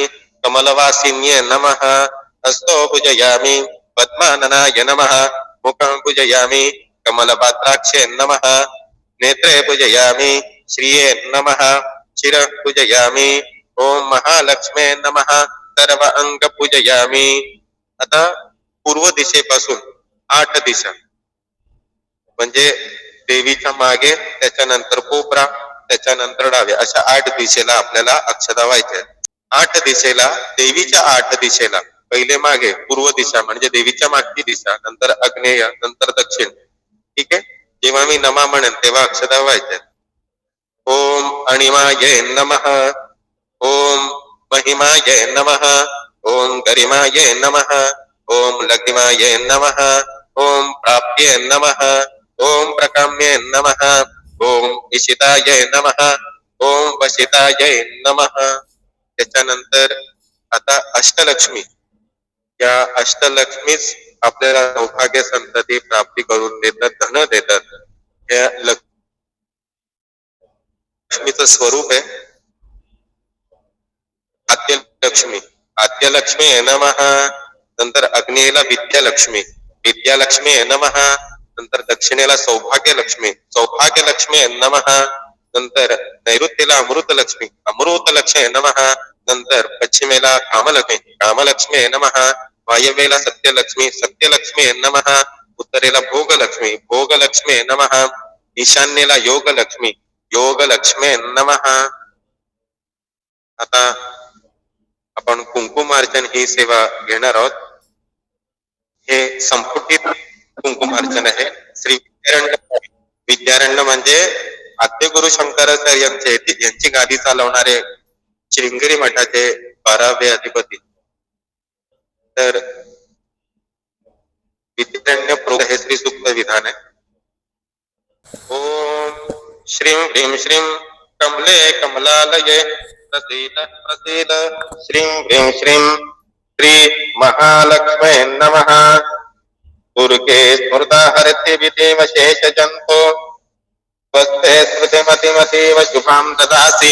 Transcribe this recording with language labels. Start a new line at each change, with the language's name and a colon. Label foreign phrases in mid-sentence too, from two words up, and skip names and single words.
Sanskrit: कमलवासिन्ये नमः. हस्तो पूजयामि. पद्माननाय नमः. मुखं पूजयामि. कमलपात्राक्षे नमः. नेत्रे पूजयामि. श्रिये नमः. शिर पूजयामि. ओम महालक्ष्मी नमः. सर्व अंग पूजयामि.
Marathi: आता पूर्व दिशेपासून 8 दिशा म्हणजे देवीच्या मागे, त्याच्यानंतर कोपरा, त्याच्यानंतर डावे, अशा 8 दिशेला आपल्याला अक्षता व्हायच्या. 8 दिशेला, देवीच्या 8 दिशेला पहिले मागे पूर्व दिशा म्हणजे देवीच्या मागची दिशा, नंतर आग्नेय, नंतर दक्षिण. ठीक आहे. जेव्हा मी नमा म्हणेन तेव्हा अक्षता व्हायच्या.
Sanskrit: ओम अणिमाये नमः. ओम महिमाये नमः. ओम गरिमाये नमः. ओम लघिमाये नमः. ओम प्राप्ये नमः. ओम प्रकाम्ये नमः. ओम इशिताये नमः. ओम वशिताये नमः.
Marathi: त्याच्यानंतर आता अष्टलक्ष्मी. या अष्टलक्ष्मीच आपल्याला सौभाग्य संतती प्राप्ती करून देतात, धन देतात. या लक्ष्मीचं स्वरूप आहे आद्यलक्ष्मी.
Sanskrit: आद्यलक्ष्मी नमः.
Marathi: नंतर अग्नेला विद्यालक्ष्मी.
Sanskrit: विद्यालक्ष्मी नमः.
Marathi: नंतर दक्षिणेला सौभाग्य लक्ष्मी.
Sanskrit: सौभाग्य लक्ष्मी नमः.
Marathi: नंतर नैऋत्येला अमृत लक्ष्मी.
Sanskrit: अमृत लक्ष्मी नमः.
Marathi: नंतर पश्चिमेला कामलक्ष्मी.
Sanskrit: कामलक्ष्मी नमः.
Marathi: वायव्येला सत्यलक्ष्मी.
Sanskrit: सत्यलक्ष्मी नमः.
Marathi: उत्तरेला भोगलक्ष्मी.
Sanskrit: भोगलक्ष्मी नमः.
Marathi: ईशान्येला योगलक्ष्मी.
Sanskrit: योगलक्ष्मी नमः.
Marathi: आता आपण कुंकुमार्चन ही सेवा घेणार आहोत. हे संपुटित कुंकुमार्चन आहे. श्री विद्यारण्य. विद्यारण्य म्हणजे आद्य गुरु शंकराचार्य यांची गादी चालवणारे श्रृंगेरी मठाचे 12वे अधिपती. तर विद्यारण्य प्रोक्त हे श्री सूक्त विधान आहे.
Sanskrit: ओम श्रीं ह्रीं श्रीं कमले कमलालये प्रसीद प्रसीद श्रीं ह्रीं श्रीं श्री महालक्ष्मे नमः. दुर्गे स्मृता हरति विदेव शेष जंतो स्वस्ते स्मृतिमतिमतीव शुभां ददासि.